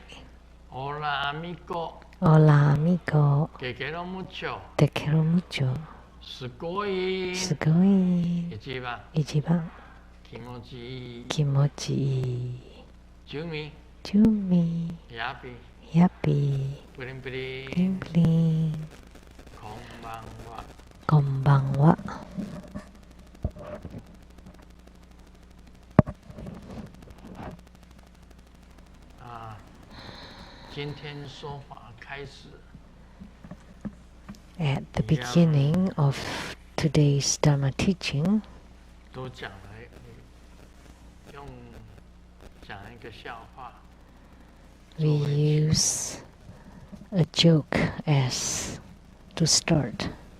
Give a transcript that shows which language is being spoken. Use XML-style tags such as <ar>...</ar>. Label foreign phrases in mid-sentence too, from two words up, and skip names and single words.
<es>Hola amigo. Hola amigo. Te quiero mucho. Te quiero mucho.</es> <ja>Sugoi. Sugoi. Ichiban. 気持ち。気持ち. Jumi. Jumi. Yapi. Yapi.</ja> <en>Bling bling. Bling bling.</en> <ja>Konbanwa. Konbanwa.</ja> <en>At the beginning of today's Dharma teaching, we use a joke as to start.</en>